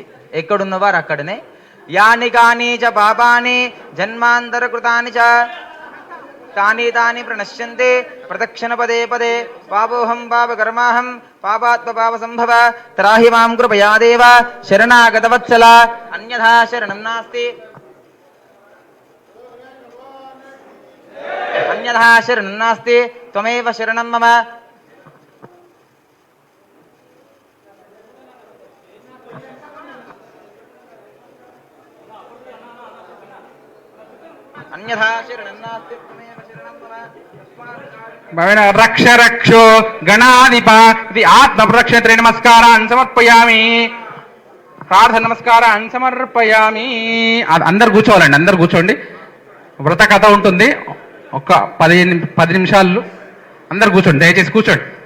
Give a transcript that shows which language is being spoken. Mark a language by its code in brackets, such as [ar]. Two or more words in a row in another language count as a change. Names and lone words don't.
[te] ఎక్కడున్న వారు అక్కడనే. [sa] యాని కాని చ పాపాని జన్మాంతర కృతాని చ తాని తాని ప్రణశ్యంతే ప్రదక్షిణ పదే పదే పాపోహం పాపకర్మాహం పాపాత్మ పాప సంభవ త్రాహి మాం కృపయా దేవ శరణాగత వత్సల అన్యథా శరణం నాస్తి అన్యథా శరణం నాస్తి త్వమేవ శరణం మమ. అన్యథా శరణం నాస్తి త్వమేవ శరణం మమ. రక్ష రక్షో గణాధిప [te] ఇది ఆత్మ ప్రదక్షిణ నమస్కారాన్ని సమర్పయామి. ప్రార్థన నమస్కారాన్ని సమర్పయామి. అందరు కూర్చోవాలండి, అందరు కూర్చోండి. వ్రత కథ ఉంటుంది, ఒక 10 నిమిషాలు అందరు కూర్చోండి, దయచేసి కూర్చోండి.